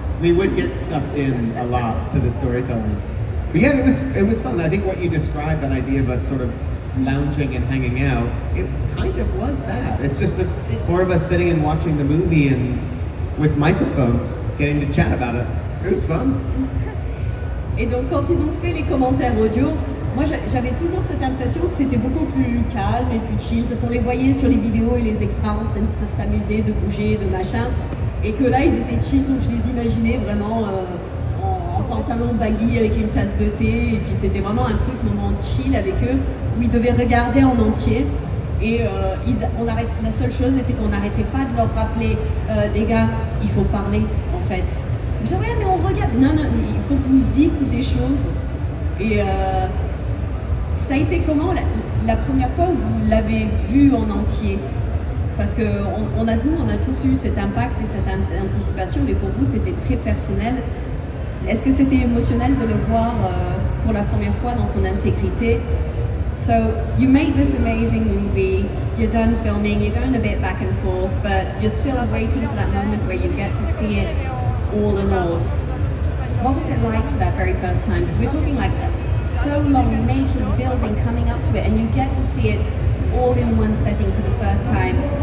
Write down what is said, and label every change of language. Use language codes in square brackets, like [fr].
[en] We would get sucked in a lot to the storytelling. But yeah, it was fun. I think what you described, that idea of us sort of lounging and hanging out, it kind of was that. It's just the 4 of us sitting and watching the movie and with microphones, getting to chat about it. It was fun. [fr] Et donc quand ils ont fait les commentaires audio, moi j'avais toujours cette impression que c'était beaucoup plus calme et plus chill parce qu'on les voyait sur les vidéos et les extras en train de s'amuser, de bouger, de machin, et que là ils étaient chill, donc je les imaginais vraiment en pantalon baggy avec une tasse de thé, et puis c'était vraiment un truc moment chill avec eux où ils devaient regarder en entier. Et la seule chose était qu'on n'arrêtait pas de leur rappeler, les gars, il faut parler en fait. Je disais, ouais, mais on regarde. Non, il faut que vous dites des choses. Et ça a été comment la première fois où vous l'avez vu en entier? Parce que nous, on a tous eu cet impact et cette anticipation, mais pour vous, c'était très personnel. Est-ce que c'était émotionnel de le voir pour la première fois dans son intégrité? [en] So, you made this amazing movie, you're done filming, you're going a bit back and forth, but you're still waiting for that moment where you get to see it all in all. What was it like for that very first time? Because we're talking like so long making, building, coming up to it, and you get to see it all in one setting for the first time.